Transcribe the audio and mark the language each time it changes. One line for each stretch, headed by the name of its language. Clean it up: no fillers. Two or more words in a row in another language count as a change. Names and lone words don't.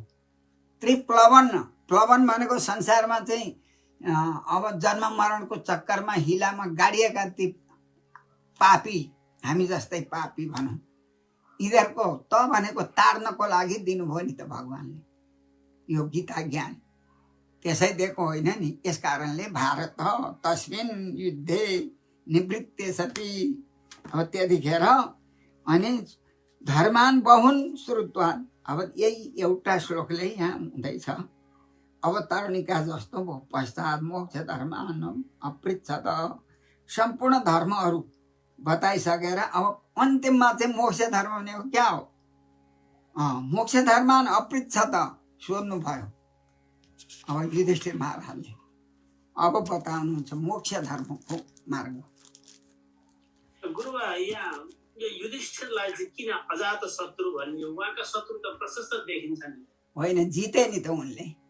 Nepali: त्रिप्लवन, प्लवन भनेको संसारमा चाहिँ अब जन्म मरणको चक्करमा हिलामा गाडिएका ती पापी, हामी जस्तै पापी भनौँ, यिनीहरूको त भनेको तार्नको लागि दिनुभयो नि त भगवानले यो गीता ज्ञान। त्यसै दिएको होइन नि। यस कारणले
Sanskrit: भारत तस्मिन् युद्धे निवृत्ते सती।
Nepali: अब त्यतिखेर अनि
Sanskrit: धर्मान बहुन श्रुत्वान्,
Nepali: अब यही एउटा श्लोकले यहाँ हुँदैछ। अवतरणिका जस्तो भयो।
Sanskrit: पश्चात मोक्ष धर्मान अपृच्छत,
Nepali: सम्पूर्ण धर्महरू बताइसकेर अब अन्तिममा चाहिँ मोक्ष धर्म भनेको क्या हो?
Sanskrit: मोक्ष धर्मान अपृच्छत
Nepali: सोध्नु भयो। अब युधिष्ठिर महाराजले अब बताउनुहुन्छ मोक्ष धर्मको मार्ग। गुरुबा, यहाँ यो युधिष्ठिरलाई चाहिँ किन अजात शत्रु भनियो? उहाँका शत्रु त प्रशस्त देखिन्छ नि। होइन, जिते नि त उनले।